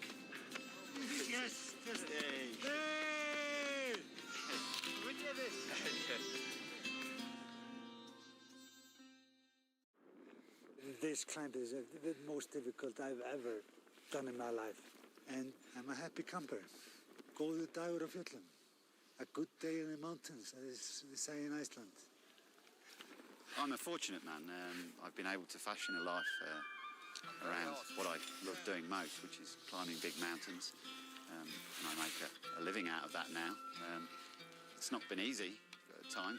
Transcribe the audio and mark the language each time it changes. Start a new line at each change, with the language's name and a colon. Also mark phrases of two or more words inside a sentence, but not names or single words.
English: Yes. Just. Yay. Hey. We did this. This climb is the most difficult I've ever done in my life. And I'm a happy camper.
Icelandic: Góður dagur á fjöllum.
English: A good day in the mountains, as they say in Iceland. I'm a fortunate man. I've been able to fashion a life around what I love doing most, which is climbing big mountains. And I make a living out of that now. It's not been easy at times.